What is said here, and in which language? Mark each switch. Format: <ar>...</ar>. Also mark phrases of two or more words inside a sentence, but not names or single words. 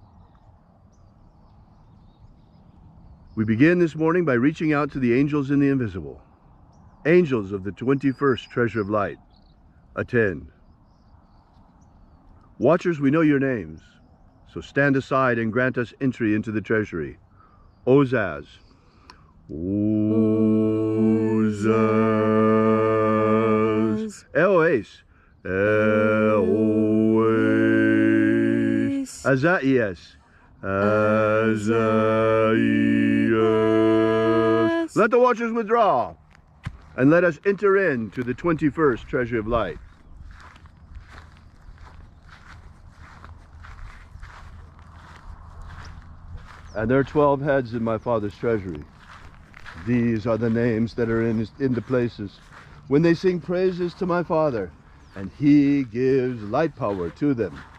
<en>We begin this morning by reaching out to the angels in the invisible. Angels of the 21st Treasury of Light, attend. Watchers, we know your names, so stand aside and grant us entry into the treasury. Ozaz. Ozaz. Eoes. Eoes. Azaias. Azaias. Let the watchers withdraw, and let us enter into the 21st Treasury of Light. And there are 12 heads in my Father's treasury. These are the names that are in the places when they sing praises to my Father, and he gives light power to them.</en>